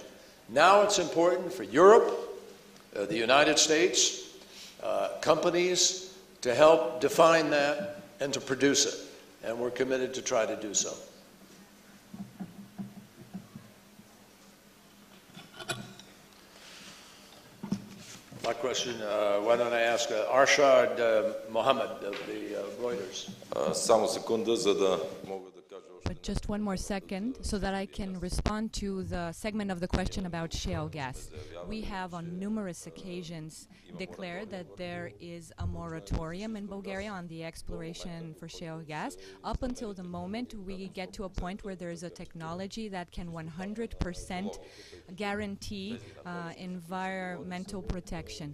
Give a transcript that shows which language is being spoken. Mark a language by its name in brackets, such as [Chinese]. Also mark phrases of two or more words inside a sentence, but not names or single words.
[English] Now it's important for Europe, the United States, companies to help define that and to produce it. And we're committed to try to do so. My question, why don't I ask Arshad Mohammed of the Reuters. [Bulgarian] Само секунда, за да мога да кажа още. [English] But just one more second so that I can respond to the segment of the question about shale gas. We have on numerous occasions declared that there is a moratorium in Bulgaria on the exploration for shale gas up until the moment we get to a point where there is a technology that can 100% guarantee environmental protection.